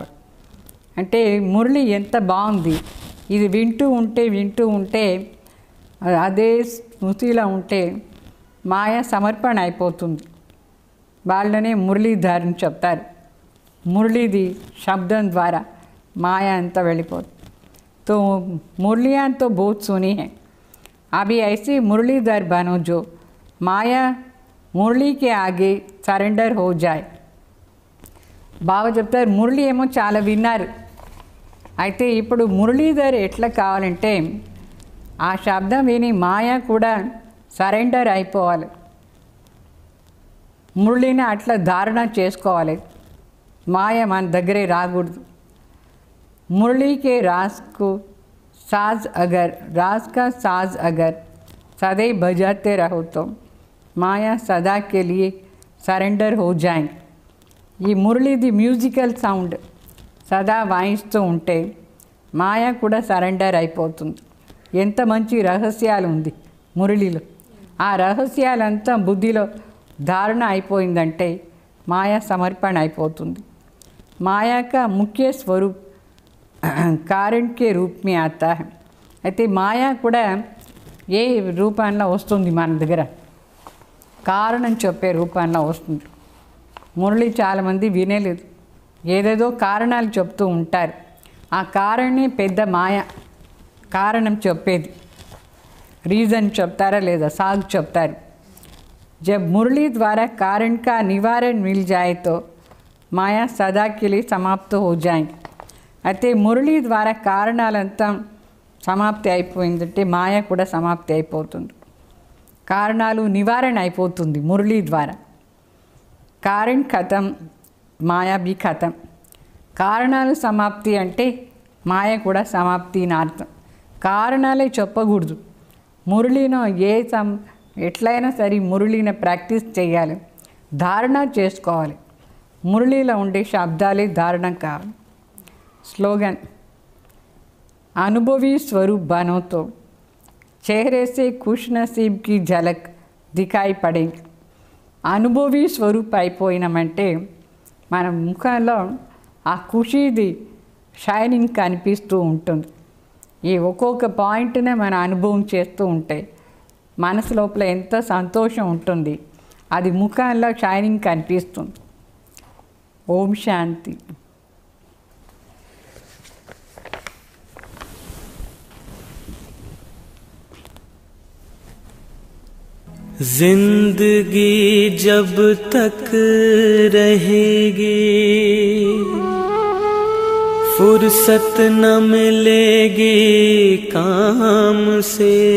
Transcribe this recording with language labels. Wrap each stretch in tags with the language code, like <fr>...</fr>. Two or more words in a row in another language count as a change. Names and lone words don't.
<te>అంటే మురళి ఎంత బాగుంది, ఇది వింటూ ఉంటే అదే స్మృతిలో ఉంటే మాయ సమర్పణ అయిపోతుంది. వాళ్ళనే మురళీధర్ అని చెప్తారు. మురళీది శబ్దం ద్వారా మాయ అంతా వెళ్ళిపోతుంది.</te> <hi>तो मुरलियाँ तो बहुत सुनी हैं. अभी ऐसी मुरलीधर बनो जो माया मुरली के आगे सरेंडर हो जाए.</hi> <te>బాగా చెప్తారు, మురళి ఏమో చాలా విన్నారు. అయితే ఇప్పుడు మురళీధర్ ఎట్లా కావాలంటే ఆ శబ్దం విని మాయ కూడా సరెండర్ అయిపోవాలి. మురళిని అట్లా ధారణ చేసుకోవాలి. మాయ మన దగ్గరే రాకూడదు.</te> <hi>मुरली के रास को साज अगर रास का साज अगर सदैव बजाते रहो तो माया सदा के लिए सरेंडर हो जाएंगे. ये मुरली</hi> <te>दी म्यूजिकल సౌండ్ సదా వాయిస్తూ ఉంటే మాయ కూడా సరెండర్ అయిపోతుంది. ఎంత మంచి రహస్యాలు ఉంది మురళిలో. ఆ రహస్యాలంతా బుద్ధిలో ధారణ అయిపోయిందంటే మాయ సమర్పణ అయిపోతుంది.</te> <hi>మాయా का मुख्य स्वरूप कारण के रूप में आता है.</hi> <te>అయితే మాయా కూడా ఏ రూపంలో వస్తుంది మన దగ్గర, కారణం చెప్పే రూపంలో వస్తుంది. మురళి చాలామంది వినేలేదు, ఏదేదో కారణాలు చెప్తూ ఉంటారు. ఆ కారణమే పెద్ద మాయ. కారణం చెప్పేది రీజన్ చెప్తారా లేదా సాగు చెప్తారు.</te> <hi>जब मुरली द्वारा कारण का निवारण मिल जाए तो माया सदा के लिए समाप्त हो जाएंगे.</hi> <te>అయితే మురళి ద్వారా కారణాలంతా సమాప్తి అయిపోయిందంటే మాయ కూడా సమాప్తి అయిపోతుంది. కారణాలు నివారణ అయిపోతుంది మురళీ ద్వారా.</te> <hi>कारण खत्म माया भी खत्म.</hi> <te>కారణాలు సమాప్తి అంటే మాయ కూడా సమాప్తి అని అర్థం. కారణాలే చెప్పకూడదు. మురళిలో ఎట్లయినా సరే మురళిని ప్రాక్టీస్ చేయాలి, ధారణ చేసుకోవాలి. మురళిలో ఉండే శబ్దాలే ధారణ కావాలి.</te> <hi>స్లోగన్ अनुभवी स्वरूप बनो तो चेहरे से खुश नसीब की झलक दिखाई पड़ेगी.</hi> <te>అనుభవి స్వరూప్ అయిపోయినామంటే మన ముఖంలో ఆ ఖుషీది షైనింగ్ కనిపిస్తూ ఉంటుంది. ఈ ఒక్కొక్క పాయింట్నే మన అనుభవం చేస్తూ ఉంటాయి. మనసు లోపల ఎంత సంతోషం ఉంటుంది, అది ముఖంలో షైనింగ్ కనిపిస్తుంది. ఓం శాంతి.</te> <hi>जिंदगी जब तक रहेगी फुर्सत न मिलेगी काम से,</hi>